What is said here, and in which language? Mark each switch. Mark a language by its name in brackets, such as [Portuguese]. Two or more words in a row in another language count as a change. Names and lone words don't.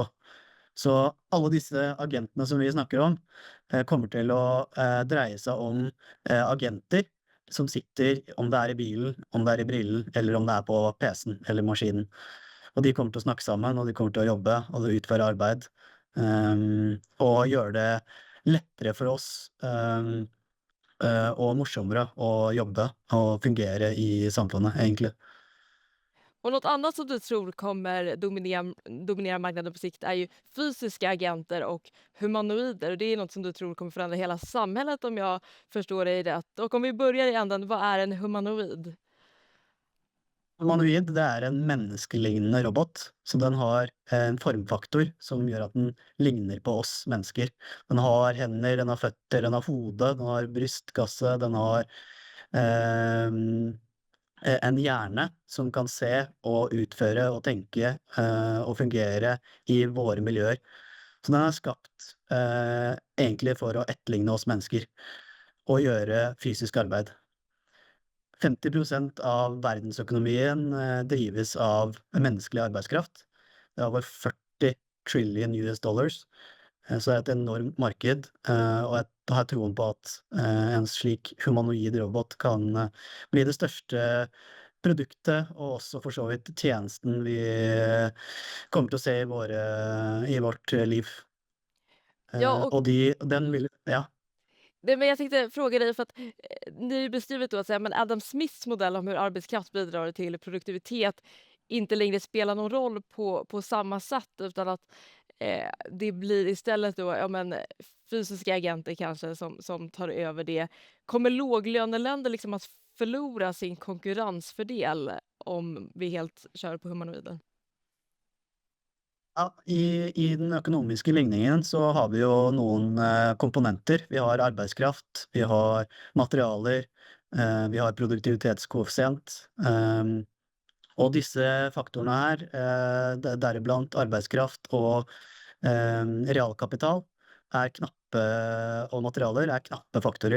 [Norwegian] Så alle disse agentene som vi snakker om, kommer til å, dreie seg om, agenter som sitter, om det er i bilen, om det er i brillen, eller om det er på PC-en eller maskinen. Og de kommer til å snakke sammen, og de kommer til å jobbe og utføre arbeid, og gjøre det lettere for oss, og morsommere å jobbe og fungere i samfunnet, egentlig. [Swedish] Och något annat som du tror kommer dominera marknaden på sikt är ju fysiska agenter och humanoider. Och det är något som du tror kommer förändra hela samhället om jag förstår dig rätt. Och om vi börjar i änden, vad är en humanoid? [Norwegian] Humanoid, det er en menneskelignende robot, så den har en formfaktor som gjør at den ligner på oss mennesker. Den har hender, den har føtter, den har hode, den har brystkasse, den har en hjerne som kan se og utføre og tenke, og fungere i våre miljøer. Så den er skapt, egentlig for å etterligne oss mennesker, og gjøre fysisk arbeid. 50% av verdensøkonomien, drives av menneskelig arbeidskraft. Det er over 40 [English] trillion US dollars, [Norwegian] så det er et enormt marked, og jeg har troen på at, en slik humanoid robot kan, bli det største produktet, og også for så vidt tjenesten vi, kommer til å se i vårt liv. [Swedish] Ja, och [Norwegian] Og den vil ja. [Swedish] nej, men jag tänkte fråga dig för att ni har ju beskrivit då att säga, men Adam Smiths modell om hur arbetskraft bidrar till produktivitet inte längre spelar någon roll på samma sätt utan att det blir istället då, ja men fysiska agenter kanske som tar över det. Kommer låglöneländer liksom att förlora sin konkurrensfördel om vi helt kör på humanoider? [Norwegian] Ja, i den økonomiske ligningen så har vi jo noen, komponenter. Vi har arbeidskraft, vi har materialer, vi har produktivitetskoeffisient, og disse faktorene her, deriblant arbeidskraft og, realkapital, og materialer er knappe faktorer.